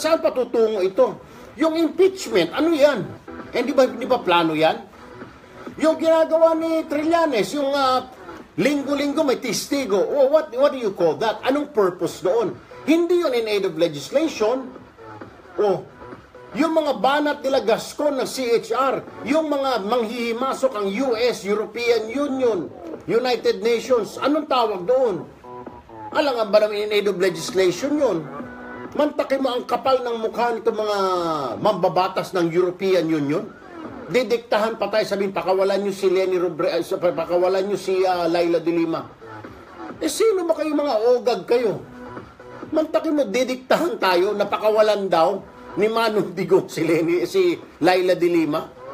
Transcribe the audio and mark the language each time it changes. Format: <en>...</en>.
<tl>Saan patutungo ito? Yung impeachment, ano yan? Hindi ba plano yan? Yung ginagawa ni Trillanes, yung linggo-linggo may testigo.</tl> <en>What do you call that?</en> <tl>Anong purpose doon? Hindi yun</tl> <en>in aid of legislation.</en> <tl>Yung mga banat nila Gascon ng CHR, yung mga manghihimasok ang US, European Union, United Nations, anong tawag doon? Alam ba naman</tl> <en>in aid of legislation</en> <tl>yun? Mantakin mo ang kapal ng mukha nito mga mambabatas ng European Union. Didiktahan pa tayo, sabihin, pakawalan nyo si Leni Robredo, pakawalan nyo si Laila de Lima. Sino ba kayo mga ogag kayo? Mantakin mo, didiktahan tayo, napakawalan daw ni Manong Digong si Laila de Lima.</tl>